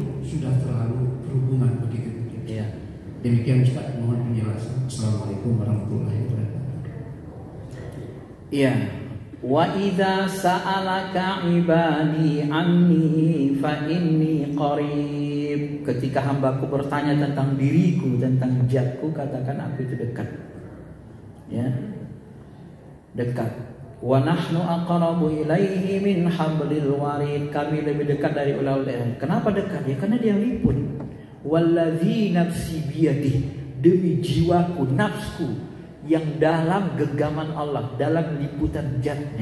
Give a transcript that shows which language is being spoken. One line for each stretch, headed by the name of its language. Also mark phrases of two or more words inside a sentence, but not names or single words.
Indonesian: sudah terlalu berhubungan begitu. Iya. Demikian Ustaz, mohon penjelasan.
Arabic: السلام عليكم ورحمة الله وبركاته. Iya. وإذا سألك عبادي عني فإني قريب.
Indonesian: Ketika hambaku bertanya tentang diriku, tentang zatku, katakan aku itu dekat. Ya. Dekat.
Arabic: ونحن أقرب إليه من حبل الوريد.
Indonesian: Kami lebih dekat dari ular. Kenapa dekat? Ya karena dia liput.
Arabic: والذي نفسي بيده,
Indonesian: demi jiwaku, nafsku yang dalam genggaman Allah, dalam liputan zatnya.